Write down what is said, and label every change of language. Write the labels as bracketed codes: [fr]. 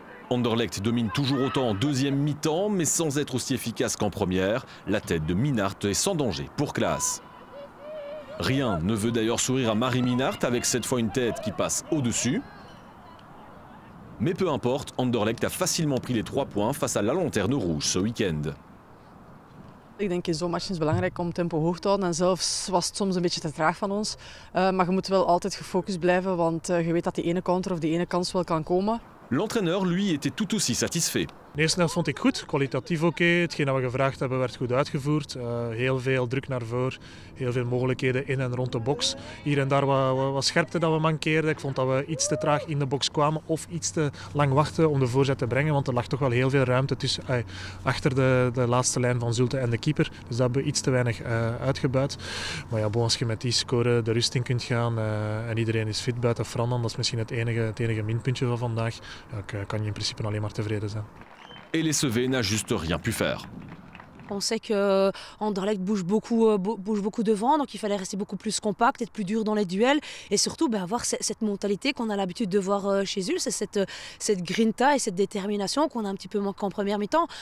[fr] Anderlecht domine toujours autant en deuxième mi-temps, mais sans être aussi efficace qu'en première. La tête de Minart est sans danger pour Klaas. Rien ne veut d'ailleurs sourire à Marie Minart avec cette fois une tête qui passe au-dessus. Mais peu importe, Anderlecht a facilement pris les 3 points face à la Lanterne Rouge ce week-end. [nl] Ik denk in zo'n match is het belangrijk om tempo hoog te houden en zelfs was het soms een beetje te traag van ons. Maar je moet wel altijd gefocust blijven, want je weet dat die ene counter of die ene kans wel kan komen. [fr] L'entraîneur, lui, était tout aussi satisfait. [nl] De eerste helft vond ik goed, kwalitatief oké. Hetgeen dat we gevraagd hebben werd goed uitgevoerd. Heel veel druk naar voren, heel veel mogelijkheden in en rond de box. Hier en daar wat scherpte dat we mankeerden. Ik vond dat we iets te traag in de box kwamen of iets te lang wachten om de voorzet te brengen. Want er lag toch wel heel veel ruimte tussen, achter de laatste lijn van Zulte en de keeper. Dus dat hebben we iets te weinig uitgebuit. Maar ja, als je met die score de rust in kunt gaan en iedereen is fit buiten Fran, dat is misschien het enige minpuntje van vandaag. Ja, kan je in principe alleen maar tevreden zijn. [fr] Et les Sevets n'a juste rien pu faire. On sait qu'Anderlecht bouge beaucoup devant, donc il fallait rester beaucoup plus compact, être plus dur dans les duels et surtout avoir cette mentalité qu'on a l'habitude de voir chez eux, c'est cette grinta et cette détermination qu'on a un petit peu manqué en première mi-temps.